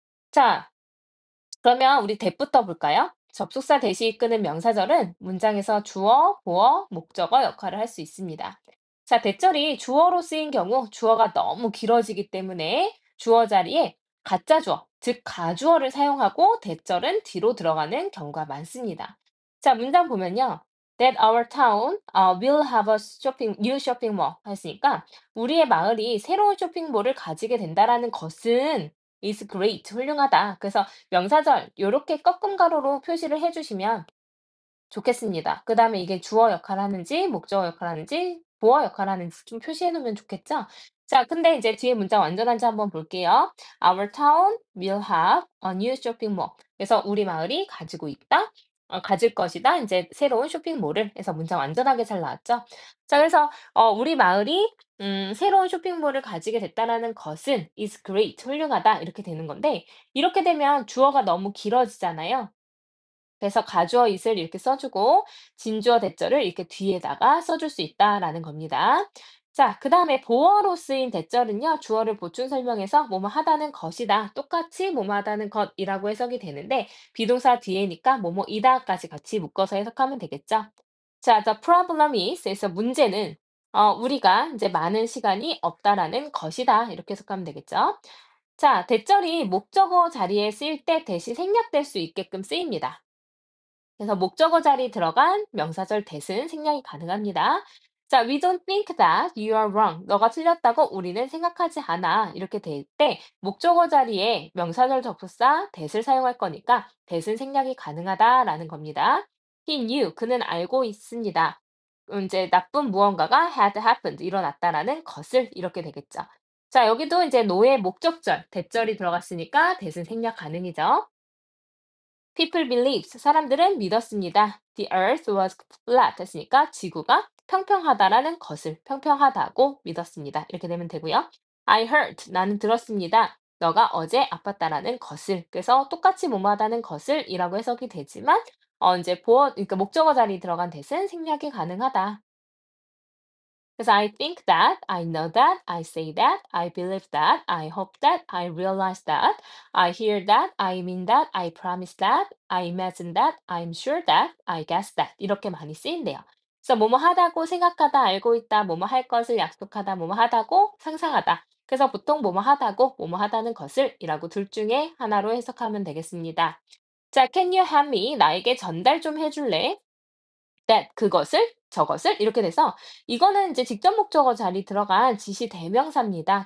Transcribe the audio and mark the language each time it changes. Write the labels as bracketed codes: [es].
[ko] 자, 그러면 우리 대부터 볼까요? 접속사 대시 이끄는 명사절은 문장에서 주어, 보어, 목적어 역할을 할 수 있습니다. 자, 대절이 주어로 쓰인 경우 주어가 너무 길어지기 때문에 주어 자리에 가짜 주어, 즉 가주어를 사용하고 대절은 뒤로 들어가는 경우가 많습니다. 자, 문장 보면요. [en] That our town will have a new shopping mall [ko] 했으니까 우리의 마을이 새로운 쇼핑몰을 가지게 된다라는 것은 [en] is great, [ko] 훌륭하다. 그래서 명사절 요렇게 꺾음 가로로 표시를 해 주시면 좋겠습니다. 그다음에 이게 주어 역할을 하는지 목적어 역할을 하는지 보어 역할을 하는지 좀 표시해 놓으면 좋겠죠? 자, 근데 이제 뒤에 문장 완전한지 한번 볼게요. [en] Our town will have a new shopping mall. [ko] 그래서 우리 마을이 가지고 있다. 가질 것이다. 이제 새로운 쇼핑몰을 해서 문장 완전하게 잘 나왔죠. 자 그래서 우리 마을이 새로운 쇼핑몰을 가지게 됐다라는 것은 [en] is great [ko] 훌륭하다 이렇게 되는 건데 이렇게 되면 주어가 너무 길어지잖아요. 그래서 가주어 it을 이렇게 써 주고 진주어 대절을 이렇게 뒤에다가 써줄 수 있다라는 겁니다. 자 그다음에 보어로 쓰인 대절은요. 주어를 보충 설명해서 뭐뭐 하다는 것이다. 똑같이 뭐뭐 하다는 것이라고 해석이 되는데 비동사 뒤에니까 뭐뭐이다까지 같이 묶어서 해석하면 되겠죠. 자 [en] the problem is [ko] 그래서 문제는 우리가 이제 많은 시간이 없다라는 것이다. 이렇게 해석하면 되겠죠. 자 대절이 목적어 자리에 쓰일 때 대신 생략될 수 있게끔 쓰입니다. 그래서 목적어 자리에 들어간 명사절 대신 생략이 가능합니다. 자, [en] we don't think that you are wrong. [ko] 너가 틀렸다고 우리는 생각하지 않아. 이렇게 될 때 목적어 자리에 명사절 접속사 that을 사용할 거니까 that은 생략이 가능하다라는 겁니다. [en] He knew. [ko] 그는 알고 있습니다. 이제 나쁜 무언가가 [en] had happened. [ko] 일어났다라는 것을 이렇게 되겠죠. 자, 여기도 이제 노의 목적절, 대절이 들어갔으니까 that은 생략 가능이죠. [en] People believed. [ko] 사람들은 믿었습니다. [en] The earth was flat [ko] 했으니까 지구가 평평하다라는 것을 평평하다고 믿었습니다. 이렇게 되면 되고요. [en] I heard. [ko] 나는 들었습니다. 너가 어제 아팠다라는 것을. 그래서 똑같이 뭐뭐하다는 것을 이라고 해석이 되지만 이제 그러니까 목적어 자리에 들어간 대신 생략이 가능하다. [en] 그래서 I think that, I know that, I say that, I believe that, I hope that, I realize that, I hear that, I mean that, I promise that, I imagine that, I'm sure that, I guess that [ko] 이렇게 많이 쓰인대요. 그래서 뭐뭐 하다고 생각하다, 알고 있다, 뭐뭐 할 것을 약속하다, 뭐뭐 하다고 상상하다. 그래서 보통 뭐뭐 하다고 뭐뭐 하다는 것을 이라고 둘 중에 하나로 해석하면 되겠습니다. 자, [en] can you hand me? [ko] 나에게 전달 좀 해줄래? that 그것을 저것을 이렇게 돼서 이거는 이제 직접 목적어 자리 들어간 지시 대명사입니다.